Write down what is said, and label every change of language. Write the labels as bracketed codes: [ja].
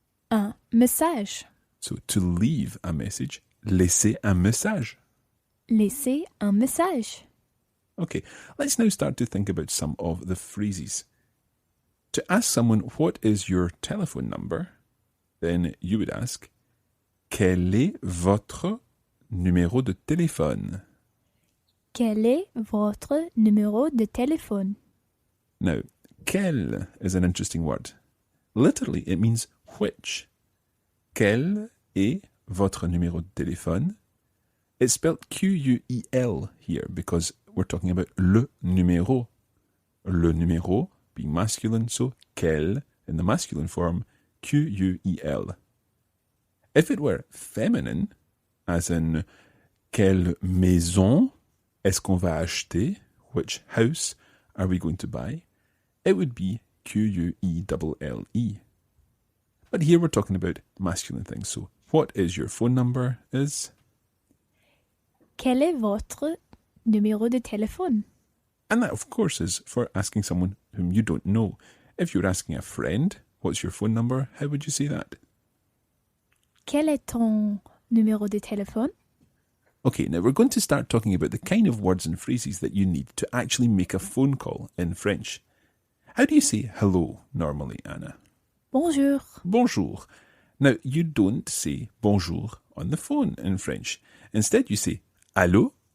[fr] Un message. [en] So to leave a message, [fr] laisser un message. Laisser un message. [en] Okay, let's now start to think about some of the phrases. To ask someone, what is your telephone number? Then you would ask, [fr] quel est votre numéro de téléphone? Quel est votre numéro de téléphone? [en] Now, quel is an interesting word. Literally, it means which. [fr] Quel est votre numéro de téléphone? [en] It's spelled Q-U-E-L here because we're talking about le numéro. Le numéro being masculine, so quel in the masculine form, Q-U-E-L. If it were feminine, as in [fr] quelle maison est-ce qu'on va acheter? [en] Which house are we going to buy? It would be Q-U-E-L-L-E. But here we're talking about masculine things. So what is your phone number is? [fr] Quel est votre numéro de téléphone? [en] And that, of course, is for asking someone whom you don't know. If you're asking a friend, what's your phone number? How would you say that? [fr] Quel est ton numéro de téléphone? [en] Okay, now we're going to start talking about the kind of words and phrases that you need to actually make a phone call in French. How do you say hello normally, Anna? [fr] Bonjour. Bonjour. [en] Now, you don't say bonjour on the phone in French. Instead, you say allô.